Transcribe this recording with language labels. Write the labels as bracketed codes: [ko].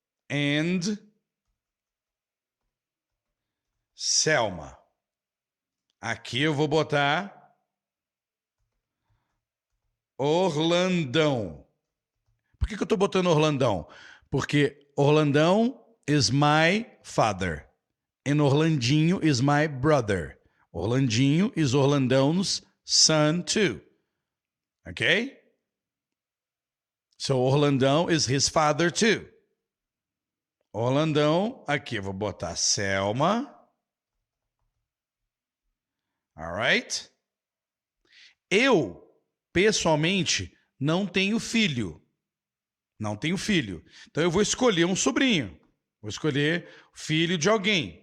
[en] And Selma. [pt] Aqui eu vou botar Orlandão. Por que eu estou botando Orlandão? Porque [en] Orlandão is my father. And Orlandinho is my brother. Orlandinho is Orlandão's son too. Okay? So Orlandão is his father too. [pt] Orlandão, aqui eu vou botar Selma. [en] Alright? [pt] Eu, pessoalmente, não tenho filho. Não tenho filho. Então eu vou escolher um sobrinho. Vou escolher filho de alguém.